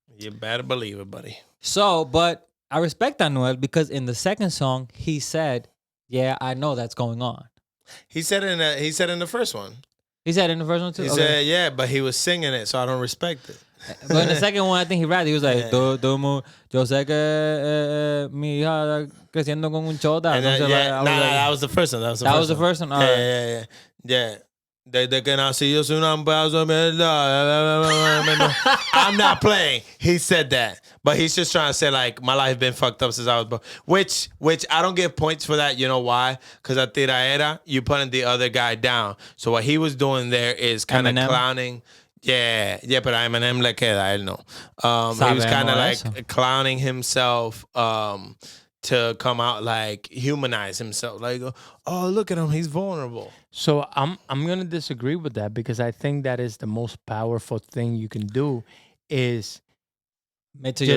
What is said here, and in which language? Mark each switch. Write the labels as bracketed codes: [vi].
[en] You better believe it, buddy. but I respect Anuel because in the second song he said, "Yeah, I know that's going on." He said in the first one. He said in the first one too. He Okay. said, yeah, but he was singing it, so I don't respect it. But in the second one, I think he rapped. He was like, Yeah. [es] Yo sé que mi hija está creciendo con un chota. [en] And [es] Entonces, [en] yeah, I was nah, like- that was the first one. That was the That first was the one. first one? Yeah, Alright. yeah, yeah. [es] Desde que nací yo soy una pedazo de mierda. [en] I'm not playing. He said that. But he's just trying to say, like, my life been fucked up since I was born. Which I don't give points for that. You know why? Because at tiraera, you putting the other guy down. So what he was doing there is kind of Eminem? clowning. [es] Yeah, pero a Eminem le queda, él no. [en] He was [es] Sabemos [en] kind of [es] eso. [en] like clowning himself to come out, like, humanize himself. Like, oh, look at him. He's vulnerable. So I'm gonna disagree with that because I think that is the most powerful thing you can do is Made to your